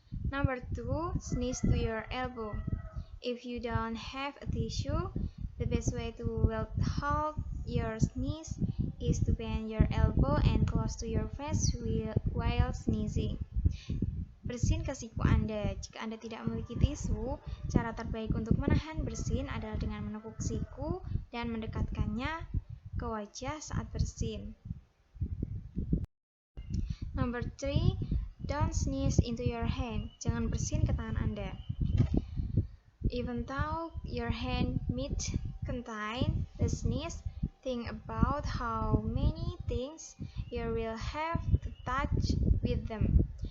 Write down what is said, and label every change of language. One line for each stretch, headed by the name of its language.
English: Number 2, sneeze to your elbow. If you don't have a tissue, the best way to hold your sneeze is to bend your elbow and close to your face while sneezing.
Indonesian: Bersin ke siku Anda. Jika Anda tidak memiliki tisu, cara terbaik untuk menahan bersin adalah dengan menekuk siku dan mendekatkannya ke wajah saat bersin.
English: Number 3, don't sneeze into your hand.
Indonesian: Jangan bersin ke tangan Anda.
English: Even though your hand might contain the sneeze, think about how many things you will have to touch with them.